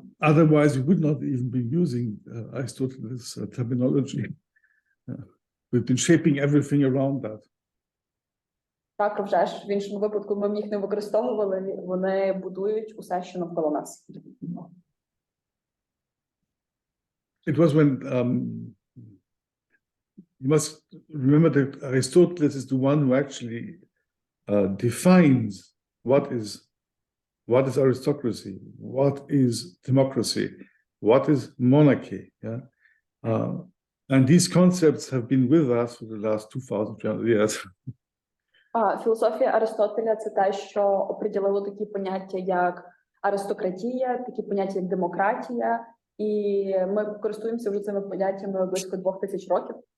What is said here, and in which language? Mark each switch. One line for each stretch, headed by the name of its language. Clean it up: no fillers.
English: Otherwise, we would not even be using Aristotle's terminology. We've been shaping everything around that.
Ukrainian: Так, вже ж, в іншому випадку ми б їх не використовували, вони будують усе, що навколо нас.
English: It was when, you must remember that Aristotle is the one who actually defines what is aristocracy, what is democracy, what is monarchy. Yeah, and these concepts have been with us for the last 2,000 years.
Ukrainian: Філософія Аристотеля – це те, що оприділило такі поняття, як аристократія, такі поняття, як демократія, і ми користуємося вже цими поняттями близько 2000 років.